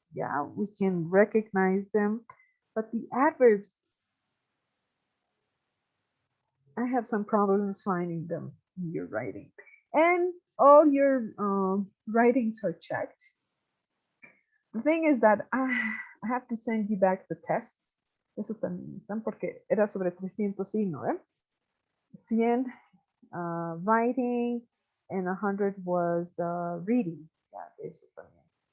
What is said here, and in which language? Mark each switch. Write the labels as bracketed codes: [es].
[en] Yeah, we can recognize them, but the adverbs, I have some problems finding them in your writing. And all your writings are checked. The thing is that I have to send you back the test. [es] Eso también están porque era sobre 300 sí, ¿no? [en] 100 writing and 100 was reading. Yeah, [es] eso también.